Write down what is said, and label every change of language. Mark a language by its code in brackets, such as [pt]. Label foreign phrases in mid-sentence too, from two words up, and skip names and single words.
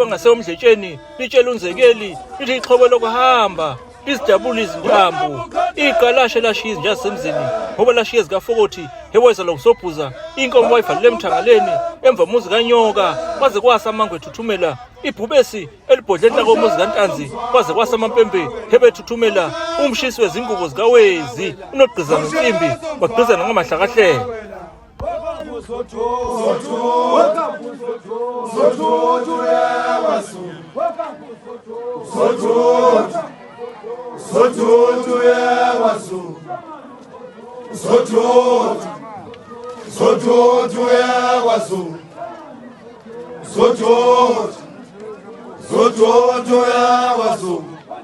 [zu] ngaseyo emhletsheni, litshela uNzekeli, lithi ixhobo lokuhamba lizidabula izintambo, igalashe lashiya izinja zasemzini, ngoba lashiya zikaFokothi, heweza lokusobhuza, inkomo wayivalele emthangaleni, emva muzi kanyoka, kwaze kwasa amangwe ethuthumela, ibhubesi elibhodle enhlako umuzi kaNtanzi, kwaze kwasa amampembe hebethuthumela, umshisi wezingubo zikawezi, unogqiza ngensimbi, bagqizana ngamahlakahlelo. Sotutu ya wasu Sotutu ya wasu Sotutu ya wasu